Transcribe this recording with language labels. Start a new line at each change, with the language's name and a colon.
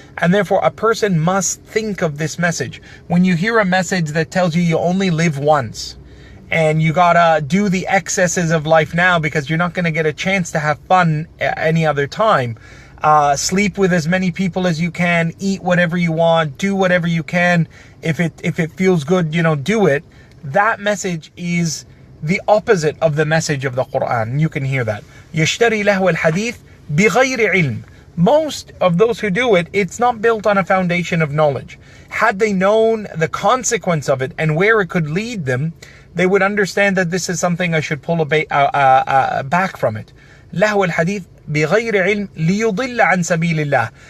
English: And therefore a person must think of this message. When you hear a message that tells you you only live once, and you gotta do the excesses of life now because you're not gonna get a chance to have fun any other time, sleep with as many people as you can, eat whatever you want, do whatever you can, if it feels good, do it. That message is the opposite of the message of the Quran. You can hear that.
Arabic: يشتري له الحديث بغير علم.
English: Most of those who do it, it's not built on a foundation of knowledge. Had they known the consequence of it and where it could lead them, they would understand that this is something I should pull back from it.
Arabic: له الحديث بغير علم ليضل عن سبيل الله.